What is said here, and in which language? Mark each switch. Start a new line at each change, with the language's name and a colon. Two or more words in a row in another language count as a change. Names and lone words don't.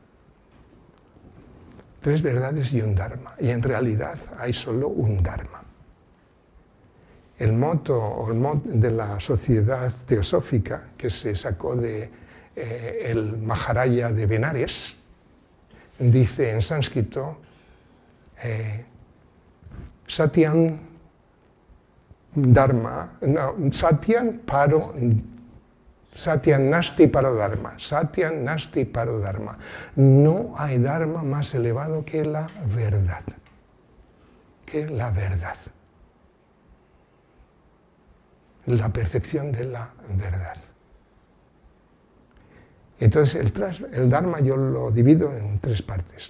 Spanish: 3 verdades y un dharma, y en realidad hay solo un dharma. El motto de la sociedad teosófica que se sacó de el Maharaya de Benares dice en sánscrito
Sanskrit: Satyam Dharma,
Spanish: no,
Sanskrit: Satyam Paro Satyam Nasti Paro Dharma. Satyam Nasti Paro Dharma.
Spanish: No hay dharma más elevado que la verdad. Que la verdad. La percepción de la verdad. Entonces el dharma yo lo divido en 3 partes.